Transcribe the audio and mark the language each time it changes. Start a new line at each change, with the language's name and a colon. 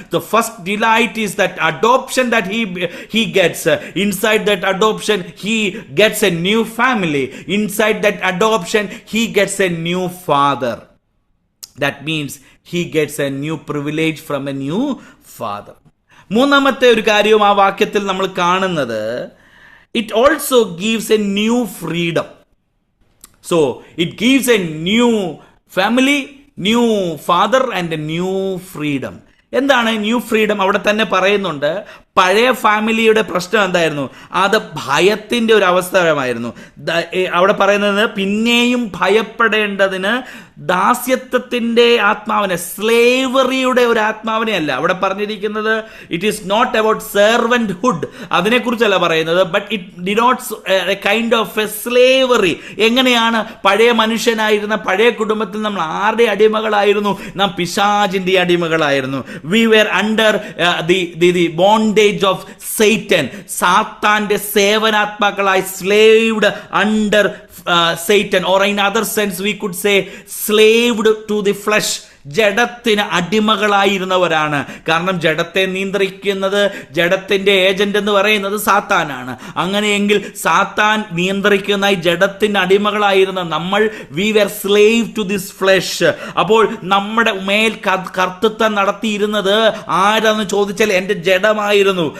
English: The first delight is that adoption that he gets. Inside that adoption he gets a new family. Inside that adoption he gets a new father. That means he gets a new privilege from a new father.
Malayalam: മൂന്നാമത്തെ ഒരു കാര്യവും ആ വാക്യത്തിൽ നമ്മൾ കാണുന്നത്,
English: it also gives a new freedom. So it gives a new family, new father and a new freedom.
Malayalam: എന്താണ് new freedom? അവിടെ തന്നെ പറയുന്നുണ്ട്, പഴയ ഫാമിലിയുടെ പ്രശ്നം എന്തായിരുന്നു? അത് ഭയത്തിന്റെ ഒരു അവസ്ഥമായിരുന്നു. അവിടെ പറയുന്നത് പിന്നെയും ഭയപ്പെടേണ്ടതിന് ദാസ്യത്വത്തിന്റെ ആത്മാവിനെ, സ്ലേവറിയുടെ ഒരു ആത്മാവിനെ അല്ല അവിടെ പറഞ്ഞിരിക്കുന്നത്.
English: it is not about servanthood,
Malayalam: അതിനെക്കുറിച്ചല്ല പറയുന്നത്.
English: But it denotes a kind of a slavery.
Malayalam: എങ്ങനെയാണ് പഴയ മനുഷ്യനായിരുന്ന പഴയ കുടുംബത്തിൽ നമ്മൾ ആരുടെ അടിമകളായിരുന്നു? നാം പിശാചിന്റെ അടിമകളായിരുന്നു.
English: We were under the bondage of Satan.
Malayalam: സാത്താന്റെ സേവനാത്മാക്കളായി
English: slaved under Satan, or in other sense we could say slaved to the flesh.
Malayalam: ജഡത്തിന് അടിമകളായിരുന്നവരാണ്. കാരണം ജഡത്തെ നിയന്ത്രിക്കുന്നത്, ജഡത്തിന്റെ ഏജന്റ് എന്ന് പറയുന്നത് സാത്താനാണ്. അങ്ങനെയെങ്കിൽ സാത്താൻ നിയന്ത്രിക്കുന്ന ഈ ജഡത്തിന് അടിമകളായിരുന്ന നമ്മൾ,
English: We were slave to this flesh.
Malayalam: അപ്പോൾ നമ്മുടെ മേൽ കർത്തൃത്വം നടത്തിയിരുന്നത് ആരാന്ന് ചോദിച്ചാൽ എൻ്റെ ജഡമായിരുന്നു.